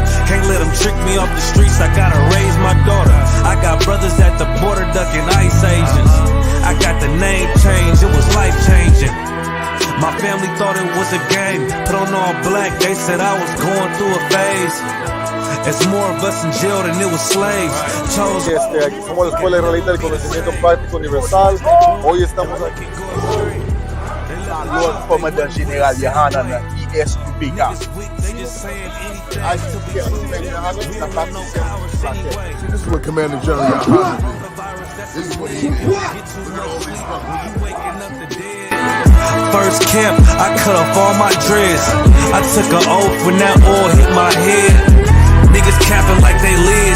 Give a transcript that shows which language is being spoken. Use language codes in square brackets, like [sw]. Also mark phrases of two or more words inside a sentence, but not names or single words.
[en] Can't let them trick me off the streets, I gotta raise my daughter. I got brothers at the border ducking ICE agents. I got the name change, it was life changing. My family thought it was a game. Put on all black, they said I was going through a phase. It's more of us in jail than it was slaves. [es] Aquí somos la Escuela Israelita del Conocimiento Práctico Universal. Hoy estamos aquí. Saludos como del General Yahanna na I.S.U.P.K. I.S.U.P.K. [en] This is what Commander General Yahanna did. This is what he did. First camp, I cut off all my dreads. I took an oath when that oil hit my head. Niggas capping like they lids.